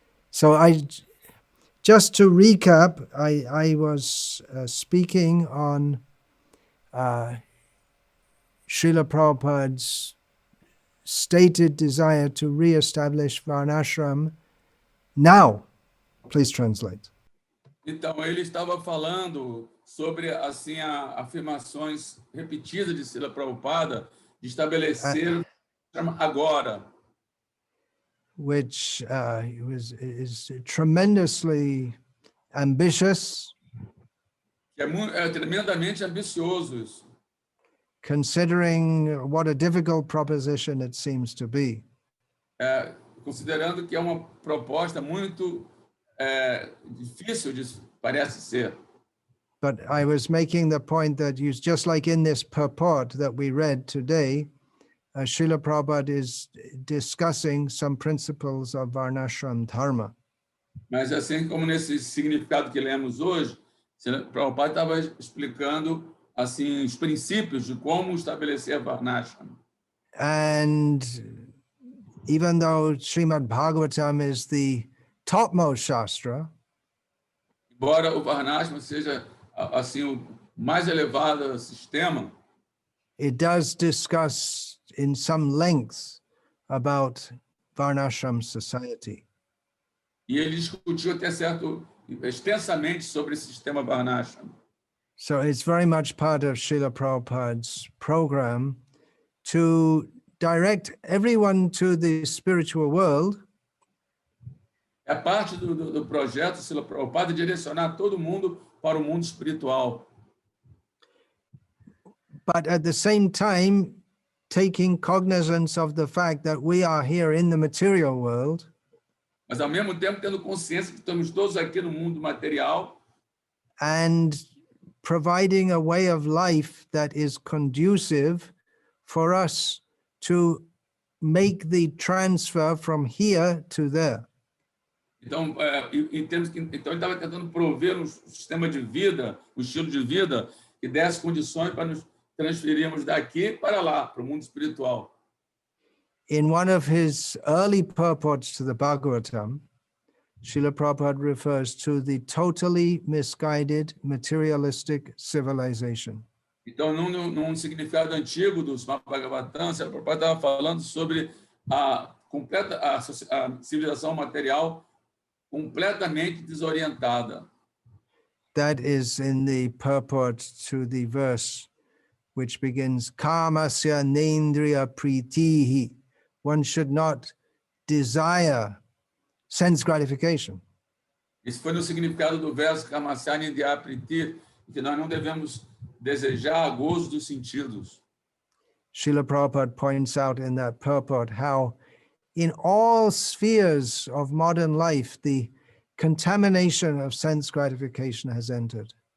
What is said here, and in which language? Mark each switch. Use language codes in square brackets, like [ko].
[en] So just to recap, I was speaking on Srila Prabhupada's stated desire to re-establish Varnashram now. Please translate. [pt] Então, ele estava falando sobre assim afirmações repetidas de Srila Prabhupada de estabelecer agora. [en] Which is tremendously ambitious. [pt] É tremendamente ambicioso isso. [en] Considering what a difficult proposition it seems to be. [pt] Considerando que é uma proposta muito difícil, parece ser. [en] But I was making the point that just like in this purport that we read today, Srila Prabhupada is discussing some principles of Varnashram Dharma. [pt] Mas assim como nesse significado que lemos hoje, Srila Prabhupada estava explicando assim os princípios de como estabelecer Varnashram. [en] And even though Srimad Bhagavatam is the topmost shastra, [pt] embora o Varnashram seja assim o mais elevado sistema, [en] it does discuss in some length about Varnashram society. [pt] E ele discutiu até extensamente sobre esse sistema Varnashram. [en] So it's very much part of Srila Prabhupada's program to direct everyone to the spiritual world. [pt] É parte do projeto Srila Prabhupada direcionar todo mundo para o mundo espiritual. [en] But at the same time, taking cognizance of the fact that we are here in the material world. [pt] Mas ao mesmo tempo tendo consciência que estamos todos aqui no mundo material. [en] And providing a way of life that is conducive for us to make the transfer from here to there. [pt] Então, então ele estava tentando prover um sistema de vida, um estilo de vida que desse condições para nos transferirmos daqui para lá, para o mundo espiritual. [en] In one of his early purports to the Bhagavatam, Srila Prabhupada refers to the totally misguided materialistic civilization. [pt] Então, num significado antigo do Srimad Bhagavatam, o Prabhupada estava falando sobre a completa a civilização material completamente desorientada. [en] That is in the purport to the verse which begins Kamasya Nendriya Pritihi. One should not desire sense gratification. [pt] Esse foi no significado do verso Kamasya Nindya Priti, que nós não devemos desejar gozo dos sentidos. [en] Srila Prabhupada points out in that purport how in all spheres of modern life, the contamination of sense gratification has entered.